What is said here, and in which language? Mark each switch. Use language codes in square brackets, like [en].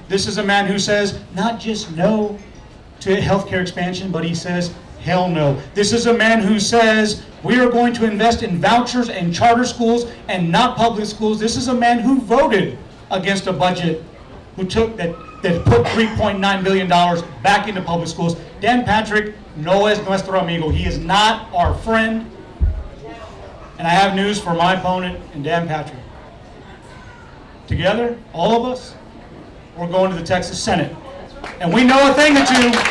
[en] This is a man who says not just no to healthcare expansion, but he says hell no. This is a man who says we are going to invest in vouchers and charter schools and not public schools. This is a man who voted against a budget that put $3.9 billion back into public schools. [es] Dan Patrick no es nuestro amigo. [en] He is not our friend. And I have news for my opponent and Dan Patrick. Together, all of us, we're going to the Texas Senate. And we know a thing or two.